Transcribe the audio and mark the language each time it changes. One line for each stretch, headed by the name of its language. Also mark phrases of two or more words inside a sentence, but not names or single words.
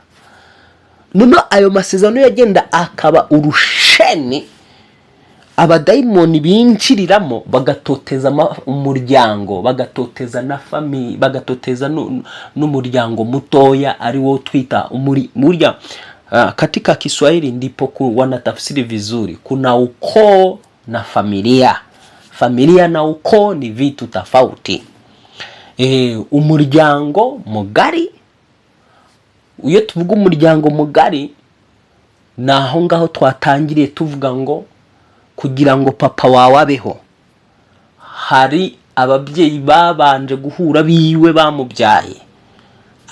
Kinyarwanda: None ayo masezerano yagenda akaba urusheni abadayimoni binjiriramo bagatoteza umuryango, bagatoteza na family, bagatoteza n'umuryango mutoya ari wo twita umurya.
Swahili: Katika Kiswahili ndipo wanatafsiri vizuri. Kuna ukoo na familia. Familia na ukoo ni vitu tofauti.
Kinyarwanda: Umuryango mugari, iyo tuvuga umuryango mugari, naho ngaho twatangiriye tuvuga ngo kugira ngo papa wawe abeho hari ababyeyi babanje guhura biwe bamubyaye.